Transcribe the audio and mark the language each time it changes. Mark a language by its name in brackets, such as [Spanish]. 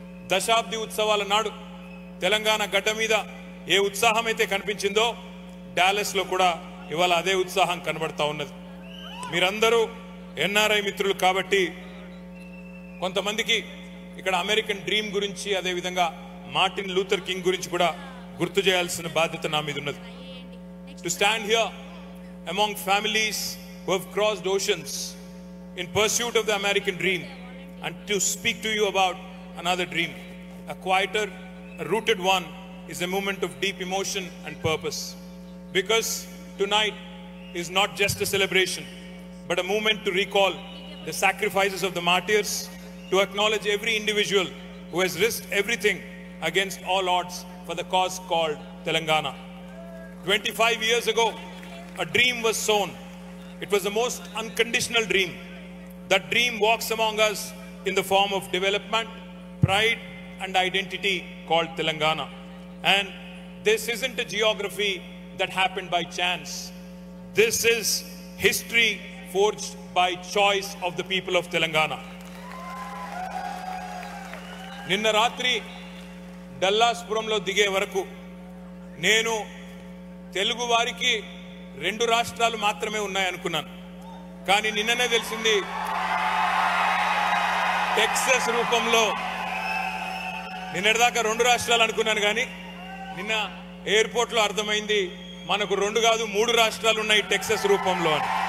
[Telugu] దశాబ్ది ఉత్సవాల నాడు తెలంగాణ గడ్డ మీద ఏ ఉత్సాహం అయితే కనిపించిందో డాలస్ లో కూడా ఇవాళ అదే ఉత్సాహం కనబడతా ఉన్నది. మీరందరూ ఎన్ఆర్ఐ మిత్రులు కాబట్టి కొంతమందికి ఇక్కడ అమెరికన్ డ్రీమ్ గురించి, అదేవిధంగా మార్టిన్ లూథర్ కింగ్ గురించి కూడా గుర్తు చేయాల్సిన బాధ్యత నా మీద ఉన్నది. [English] To stand here among families who have crossed oceans in pursuit of the American dream and to speak to you about another dream, a quieter, a rooted one, is a moment of deep emotion and purpose. Because tonight is not just a celebration, but a moment to recall the sacrifices of the martyrs, to acknowledge every individual who has risked everything against all odds for the cause called Telangana. 25 years ago, a dream was sown. It was the most unconditional dream. That dream walks among us in the form of development, pride and identity called Telangana. And this isn't a geography that happened by chance. This is history forged by choice of the people of Telangana. [Telugu] నిన్న రాత్రి డల్లాస్పురంలో దిగే వరకు నేను తెలుగు వారికి 2 రాష్ట్రాలు మాత్రమే ఉన్నాయనుకున్నాను. కానీ నిన్ననే తెలిసింది టెక్సస్ రూపంలో, నిన్నటిదాకా 2 రాష్ట్రాలు అనుకున్నాను కానీ నిన్న ఎయిర్పోర్ట్లో అర్థమైంది మనకు 2 కాదు 3 రాష్ట్రాలు ఉన్నాయి టెక్సస్ రూపంలో అని.